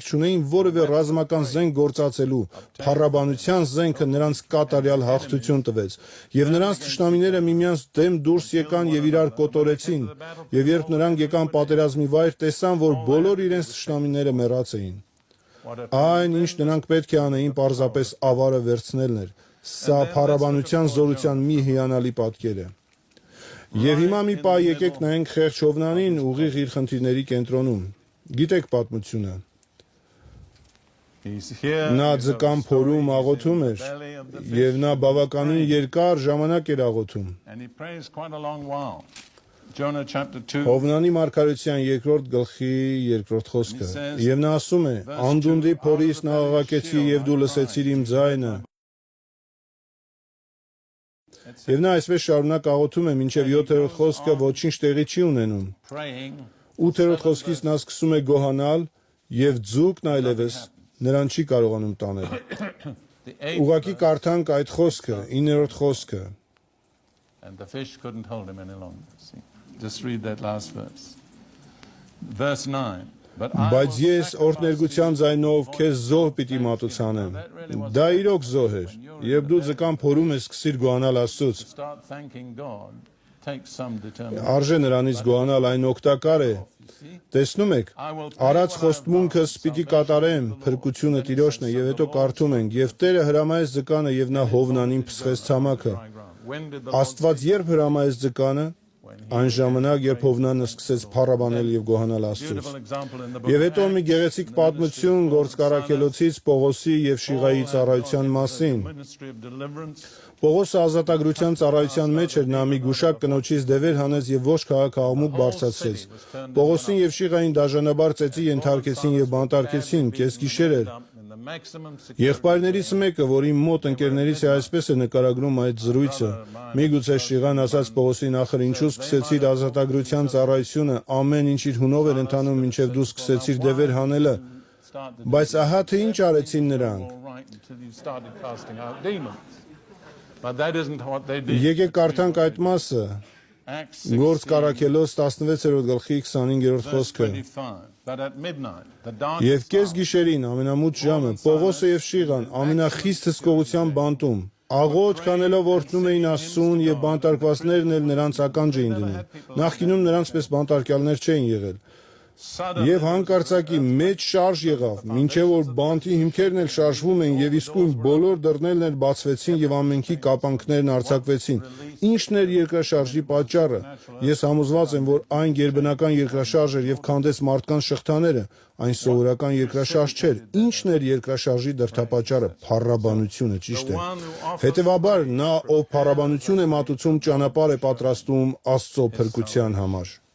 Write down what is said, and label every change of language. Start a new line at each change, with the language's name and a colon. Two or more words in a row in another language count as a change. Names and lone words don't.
Armenian: չունեին որևէ ռազմական զենք գործածելու։ Փառաբանության զենքը նրանց կատարյալ հաղթություն տվեց, եւ նրանց թշնամիները միմյանց դեմ դուրս եկան եւ իրար կոտորեցին։ Եվ երբ նրանք եկան պատերազմի վայր, տեսան, որ բոլոր իրենց թշնամիները մեռած էին։ Այն, ինչ նրանք պետք է անեին, պարզապես ավարը վերցնելն էր։ Սա փառաբանության զորության մի հիանալի պատկեր է։ Եվ հիմա մի պահ եկեք նայենք խեղճ Հովնանին ուղիղ իր խնդիրների կենտրոնում։ Գիտեք պատմությունը։
English: He's here.
Armenian: Նա
English: he's
Armenian: ձկան
English: of
Armenian: փորում
English: stories,
Armenian: աղոթում
English: the
Armenian: էր,
English: belly of the fish,
Armenian: եւ նա բավականին երկար ժամանակ էր աղոթում։
English: and he prays quite a long while. Jonah chapter 2.
Armenian: Հովնանի մարգարեության երկրորդ գլխի երկրորդ խոսքը։ Եվ նա ասում է. «Անդունդի փորից նա աղաղակեցի եւ դու լսեցիր իմ ձայնը»։ Եվ նա այսպես շարունակ աղոթում է մինչև 7-րդ խոսքը ոչինչ տեղի չի ունենում։
English: Praying.
Armenian: 8-րդ խոսքից նա սկսում է գոհանալ եւ ձուկն այլևս նրան չի կարողանում տանել։
English: The eighth
Armenian: Ուղղակի կարդանք այդ խոսքը, 9-րդ խոսքը։
English: and the fish couldn't hold him any longer. See? Just read that last verse. Verse 9. But I
Armenian: Բայց
English: will
Armenian: ես օրհներգության ձայնով քեզ զոհ պիտի մատուցանեմ։ Դա իրոք զոհ էր։ Եվ դու ձկան փորում ես սկսիր գոհանալ Աստծուց։
English: start thanking God. Take some determination.
Armenian: Արժե նրանից գոհանալ, այն օգտակար է։ Տեսնում եք, արած խոստմունքս պիտի կատարեմ, փրկությունը Տիրոջն է, եւ հետո կարդում ենք, եւ Տերը հրամայեց ձկանը եւ նա Հովնանին փսխեց ցամաքը։
English: When did the
Armenian: Աստված երբ հրամայեց ձկանը, այն ժամանակ, երբ Հովնանը սկսեց փառաբանել եւ գոհանալ Աստծուց։
English: beautiful example in the book
Armenian: Եվ
English: of
Armenian: հետո մի գեղեցիկ պատմություն Գործկարաքելոցից Պողոսի եւ Շիղայի ծառայության մասին։
English: ministry of deliverance.
Armenian: Պողոսը ազատագրության ծառայության մեջ էր, նա մի գուշակ կնոջից դևեր հանեց եւ ոչ քաղաք աղմուկ բարձրացրեց։ Պողոսին եւ Շիղային դաժանաբար ծեծի ենթարկեցին եւ բանտարկեցին, կեսգիշեր էր։
English: In the maximum security.
Armenian: Եղբայրներից մեկը, որ իմ մոտ ընկերներից է, այսպես է նկարագրում այդ զրույցը. միգուցե Շիղան ասաց Պողոսին, ախր ինչու սկսեցիր ազատագրության ծառայությունը, ամեն ինչ իր հունով էր ընթանում, մինչև դու սկսեցիր դևեր հանելը։ Բայց ահա թե ինչ արեցին նրանք։
English: All right until you started casting out demons. But that isn't what they did.
Armenian: Եկեք կարդանք այդ մասը։ Acts Գործ 16, Կարաքելոց 16-րդ գլխի 25-րդ
English: verse
Armenian: խոսքը։
English: 25. But at midnight, the
Armenian: Եվ
English: darkness
Armenian: կես գիշերին ամենամութ ժամը Պողոսը եւ Շիղան ամենախիստ հսկողության բանտում աղոթ կանելով օրհնում էին Աստծուն եւ բանտարկվածներն էլ նրանց ականջ էին դնում։ Նախկինում նրանց պես բանտարկյալներ չէին եղել։
English: suddenly
Armenian: Եվ հանկարծակի մեծ շարժ եղավ, մինչև որ բանտի հիմքերն էլ շարժվում էին եւ իսկույն բոլոր դռներն էլ բացվեցին եւ ամենքի կապանքներն արձակվեցին։ Ինչն էր երկրաշարժի պատճառը։ Ես համոզված եմ, որ այն գերբնական երկրաշարժ էր եւ քանդեց մարդկանց շղթաները, այն սովորական երկրաշարժ չէր։ Ինչն էր երկրաշարժի դրդապատճառը։ Փառաբանությունը, ճիշտ է։ Հետևաբար նա, ով փառաբանություն է մատուցում, ճանապարհ է պատրաստում Աստծո փրկության համար։